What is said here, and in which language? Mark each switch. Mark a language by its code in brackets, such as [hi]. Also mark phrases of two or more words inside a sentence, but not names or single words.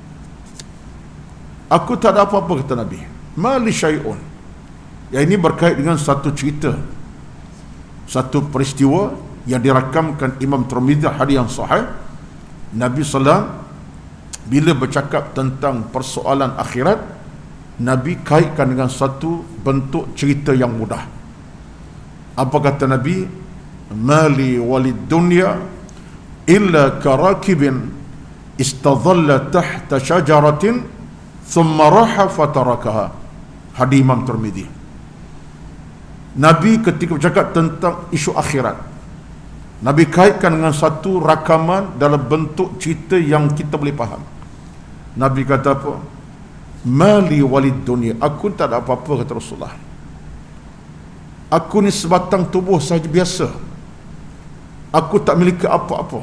[ms] Aku tak ada apa-apa, kata Nabi. [ar] ما لي شيء, [ms] yang ini berkait dengan satu cerita, satu peristiwa yang dirakamkan Imam Tirmidzi, hadis yang sahih. Nabi SAW bila bercakap tentang persoalan akhirat, Nabi kaitkan dengan satu bentuk cerita yang mudah. Apa kata Nabi? [ar] ما لي وللدنيا إلا كراكب استظل تحت شجرة ثم راح فتركها. [ms] Hadis Imam Tirmidzi. Nabi ketika bercakap tentang isu akhirat, Nabi kaitkan dengan satu rakaman dalam bentuk cerita yang kita boleh faham. Nabi kata apa? [ar] ما لي وللدنيا, [ms] aku tak ada apa-apa, kata Rasulullah. Aku ni sebatang tubuh sahaja biasa, aku tak miliki apa-apa.